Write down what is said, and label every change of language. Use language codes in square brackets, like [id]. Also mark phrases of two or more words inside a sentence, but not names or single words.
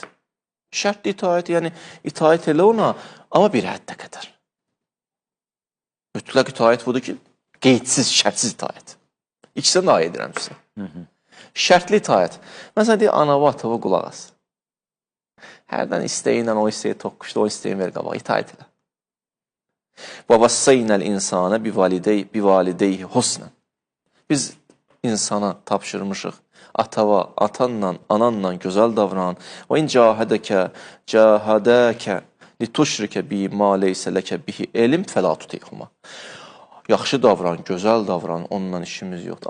[az] Şərtli itaət, yəni itaət elə ona, amma bir həddə qədər. Mütləq itaət budur ki, qeydsiz, şərtsiz itaət. İkisindən ayə edirəm sizə. Şərtli itaət. Məsələn, deyir, anava, atava qulaq as. Hərdən istəyinlə o istəyi toqquşdu, o istəyin ver qabağa, itaət elə. [ar] وَوَسَّيْنَ الْاِنْسَانَ بِوَالِدَيْهِ husnən. [az] Biz insana tapşırmışıq. Atava, atanla, ananla gözəl davran. [ar] وإن جاهداك لتشرك بي ما ليس لك به علم فلا تطعهما. [az] Yaxşı davran, gözəl davran, onunla işimiz yoxdur.